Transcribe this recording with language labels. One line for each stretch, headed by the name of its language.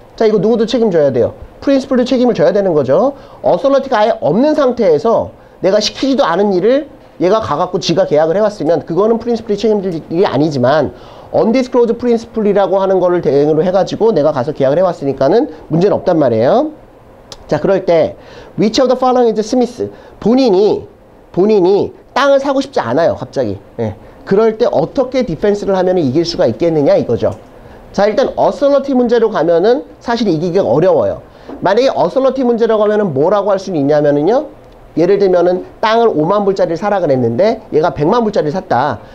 Korean: 자, 이거 누구도 책임져야 돼요. 프린시플도 책임을 져야 되는 거죠. 어서너티가 아예 없는 상태에서 내가 시키지도 않은 일을 얘가 가갖고 지가 계약을 해왔으면 그거는 프린시플이 책임질 일이 아니지만 undisclosed 프린시플이라고 하는 거를 대응으로 해가지고 내가 가서 계약을 해왔으니까는 문제는 없단 말이에요. 자,
English: 그럴 때 which of the following is Smith?
Korean: 본인이 땅을 사고 싶지 않아요, 갑자기. 예. 그럴 때 어떻게 디펜스를 하면 이길 수가 있겠느냐 이거죠. 자, 일단 어서너티 문제로 가면은 사실 이기기가 어려워요. 만약에 어서너티 문제로 가면은 뭐라고 할 수는 있냐면은요, 예를 들면은 땅을 5만 불짜리를 사라 그랬는데 얘가 100만 불짜리를 샀다.